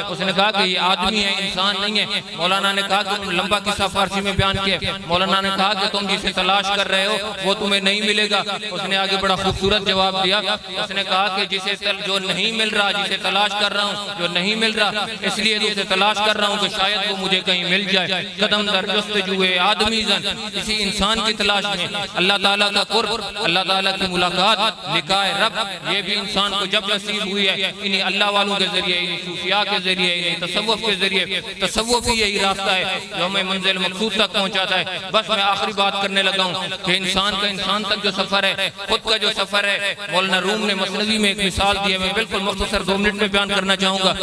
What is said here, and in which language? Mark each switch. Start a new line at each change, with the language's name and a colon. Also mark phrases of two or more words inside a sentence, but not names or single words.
Urdu: اس نے کہا کہ یہ آدمی ہے، انسان نہیں ہے۔ مولانا نے کہا کہ لمبا قصہ فارسی میں بیان کیا۔ مولانا نے کہا کہ تم جسے تلاش کر رہے ہو وہ تمہیں نہیں ملے گا۔ اس نے آگے بڑا خوبصورت جواب دیا۔ اس نے کہا کہ جسے جو نہیں مل رہا، جسے تلاش کر رہا ہوں جو نہیں مل رہا، اس لیے اسے تلاش کر رہا ہوں کہ شاید وہ مجھے کہیں مل جائے۔
Persian: قدم در جستجوئے آدمی زن،
Urdu: کسی انسان کی تلاش میں اللہ تعالیٰ کا قرب، اللہ تعالیٰ کی ملاقات،
Arabic: لقاء رب،
Urdu: یہ بھی انسان کو جب نصیب ہوئی ہے انہی اللہ والوں کے ذریعے، انہی صوفیاء کے ذریعے، انہی تصوف کے ذریعے۔ تصوف ہی یہی راستہ ہے جو ہمیں منزل مقصود تک پہنچاتا ہے۔ بس میں آخری بات کرنے لگا ہوں کہ انسان کا انسان تک جو سفر ہے، خود کا جو سفر ہے، مولانا روم نے مثنوی میں ایک مثال دی ہے، میں بالکل مختصر 2 منٹ میں بیان کرنا چاہوں گا۔